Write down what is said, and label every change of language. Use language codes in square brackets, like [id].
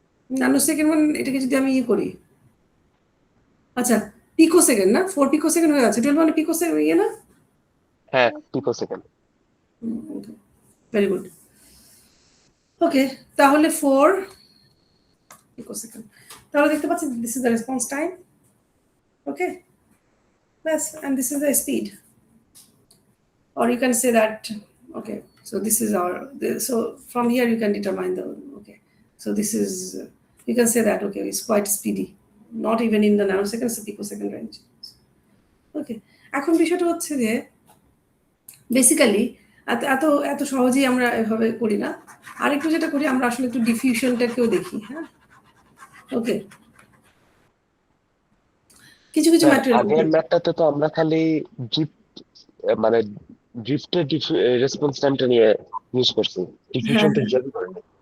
[bn] Nano second মানে এটাকে যদি আমি করি, আচ্ছা পিকো সেকেন্ড না? 4 পিকো সেকেন্ড হয়ে যাচ্ছে। 12 মানে পিকো সেকেন্ড না? হ্যাঁ, পিকোসেকেন্ড। Very good. ওকে, তাহলে 4 পিকো সেকেন্ড। তাহলে দেখতে পাচ্ছেন [en] This is the response time. [bn] ওকে, ব্যাস, [en] and this is the speed, or you can say that, okay, so this is so from here you can determine the, okay, so this is, you can say that, okay, it's quite speedy, not even in the nanoseconds, the picosecond range. [bn] Okay, এখন বিষয়টা হচ্ছে যে basically এত সহজেই আমরা এভাবে করি না। আরেকটু যেটা করি আমরা আসলে একটু ডিফিউশনটাকেও দেখি। হ্যাঁ, ওকে, কিছু ম্যাটেরিয়াল, আগের ম্যাথটাতে তো আমরা খালি মানে ড্রিফটের রেসপন্স টাইমটা নিয়ে ইউজ করছি, ডিফিউশন তো জানি করিনি।